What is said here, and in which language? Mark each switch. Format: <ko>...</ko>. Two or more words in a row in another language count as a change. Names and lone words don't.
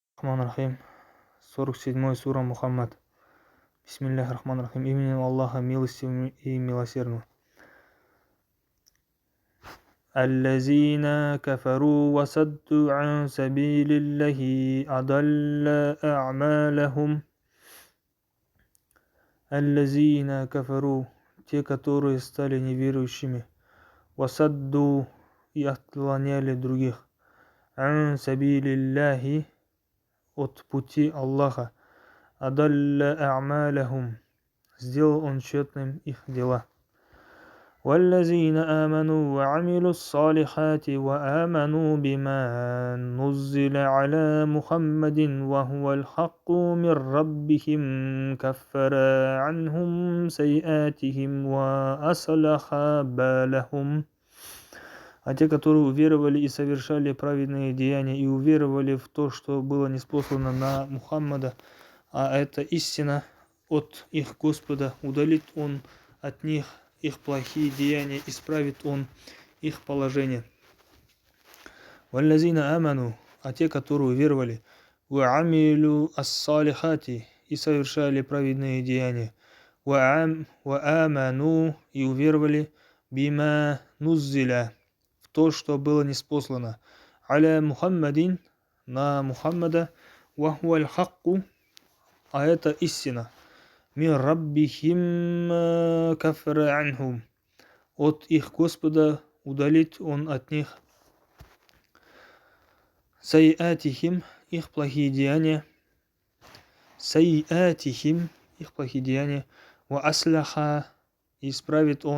<ar>بسم الله الرحمن الرحيم.</ar> <ru>47 сура Мухаммад.</ru> <ar>بسم الله الرحمن الرحيم.</ar> <ru>Именем Аллаха милостивого и милосердного.</ru> <ar>الذين كفروا وصدوا عن سبيل الله أضل أعمالهم. الذين كفروا,</ar> <ru>те, которые стали неверующими,</ru> <ar>وصدوا,</ar> <ru>и отклоняли других,</ru> <ar>عن سبيل الله,</ar> <ru>от пути Аллаха,</ru> <ar>أضل أعمالهم,</ar> <ru>сделал он тщетным их дела.</ru> <ar>والذين آمنوا وعملوا الصالحات وآمنوا بما نزل على محمد وهو الحق من ربهم كفر عنهم سيئاتهم وأصلح بالهم.</ar> <ru>А те, которые уверовали и совершали праведные деяния, и уверовали в то, что было ниспослано на Мухаммада, а это истина от их Господа, удалит он от них их плохие деяния, исправит он их положение.</ru> <ar>والذين آمنوا,</ar> <ru>а те, которые уверовали,</ru> <ar>وعملوا الصالحات,</ar> <ru>и совершали праведные деяния,</ru> <ar>وآمنوا,</ar> <ru>и уверовали,</ru> <ar>بما نزل,</ar> <ru>в то, что было ниспослано,</ru> <ar>على محمد,</ar> <ru>на Мухаммада,</ru> <ar>وهو الحق,</ar> <ru>а это истина.</ru> <ar>من ربهم كفر عنهم,</ar> <ru>от их Господа удалит он от них сайатихим, их плохие деяния, сайатихим, их плохие деяния,</ru> <ar>وأصلح,</ar> <ru>исправит он</ru>